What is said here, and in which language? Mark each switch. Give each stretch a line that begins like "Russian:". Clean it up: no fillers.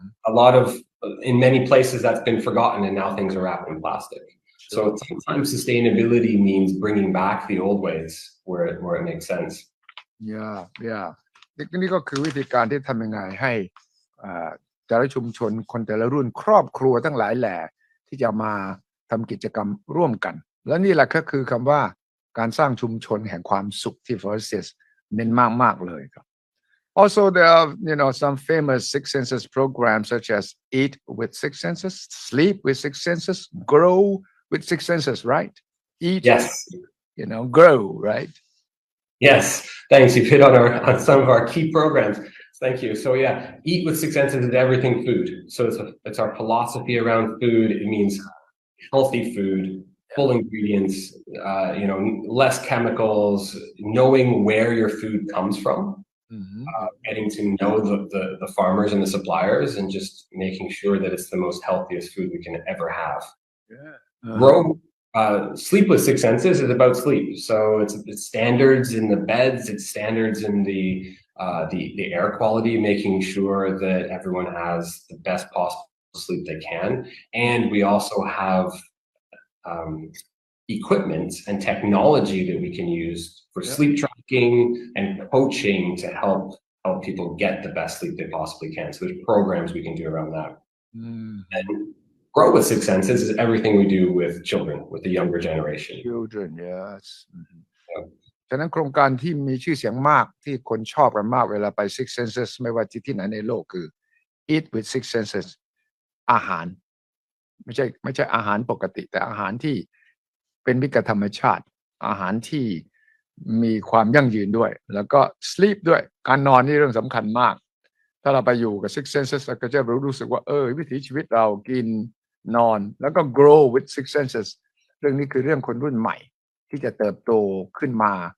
English: A lot of in many places that's been forgotten, and now things are wrapped in plastic. So sometimes sustainability means bringing back the old ways where it makes sense. Yeah.
Thai: นี่ก็คือวิธีการที่ทำยังไงให้แต่ละชุมชนคนแต่ละรุ่นครอบครัวทั้งหลายแหล่ที่จะมาทำกิจกรรมร่วมกันและนี่แหละก็คือคำว่าการสร้างชุมชนแห่งความสุขที่ Forestias เน้นมากๆเลยครับ
English: Also there are some famous Six Senses programs such as Eat with Six Senses, Sleep with Six Senses, Grow with Six Senses, right? Eat, yes. Grow, right? Yes, thanks. You've hit on some of our key programs. Thank you. So Eat with Six Senses is everything food. So it's our philosophy around food. It means healthy food, full ingredients, less chemicals, knowing where your food comes from, getting to know the farmers and the suppliers, and just making sure that it's the most healthiest food we can ever have. Grow. Sleep with Six Senses is about sleep. So it's standards in the beds, it's standards in the air quality, making sure that everyone has the best possible sleep they can. And we also have equipment and technology that we can use for sleep tracking and coaching to help people get the best sleep they possibly can. So there's programs we can do around that. And Grow with Six Senses is everything we do with children, with the younger generation. Children, yes.
Thai: ฉะนั้นโครงการที่มีชื่อเสียงมากที่คนชอบกันมากเวลาไป Six Senses ไม่ว่าที่ไหนในโลกคือ Eat with Six Senses อาหาร ไม่ใช่อาหารปกติแต่อาหารที่เป็นมิตรกับธรรมชาติอาหารที่มีความยั่งยืนด้วยแล้วก็ sleep ด้วยการนอนนี่เรื่องสำคัญมากถ้าเราไปอยู่กับ Six Senses เราก็จะรู้สึกว่าวิถีชีวิตเรากินนอนแล้วก็ grow with Six Senses เรื่องนี้คือเรื่องคนรุ่นใหม่ที่จะเติบโตขึ้นมา